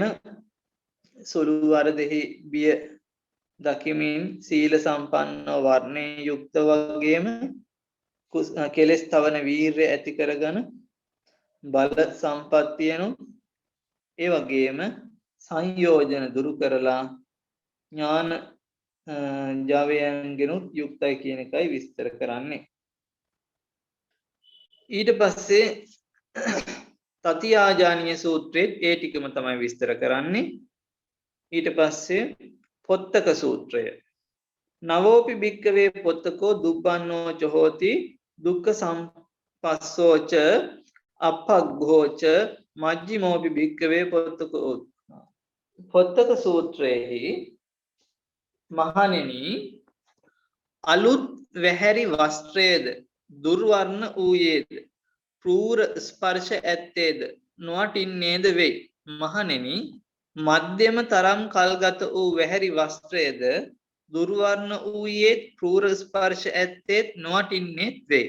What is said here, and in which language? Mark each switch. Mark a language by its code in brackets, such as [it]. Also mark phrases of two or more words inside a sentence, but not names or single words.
[si] සුළු වරදෙහි බිය දකිමින් සීල සම්පන්නව වර්ණයෙන් යුක්ත වගේම කෙලෙස් තවන වීර්ය ඇති කරගෙන බල සම්පත්තියනොත් ඒ වගේම සංයෝජන දුරු කරලා ඥාන ජවයන්ගෙනුත් යුක්තයි කියන එකයි විස්තර කරන්නේ. ඊට පස්සේ තතිආජානීය සූත්‍රයේ ඒ ටිකම තමයි විස්තර කරන්නේ. ඊට පස්සේ පොත්තක සූත්‍රය [pi] නවෝපි භික්කවේ පොත්තකෝ දුබ්බන්නෝච හෝති දුක්ඛ සම්පස්සෝච අපග්ඝෝච මජ්ක්‍ධිමෝපි භික්කවේ පොත්තකෝ [si] පොත්තක සූත්‍රයේහි මහණෙනි අලුත් වැහැරි වස්ත්‍රයේද දුර්වර්ණ වූයේද ප්‍රූර ස්පර්ශ ඇත්තේද නොවටින්නේද වෙයි. මහණෙනි මධ්‍යම තරම් කල්ගත වූ වැහැරි වස්ත්‍රයේද දුර්වර්ණ වූයේත් ප්‍රූර ස්පර්ශ ඇත්තේත් නොවටින්නේත් වෙයි.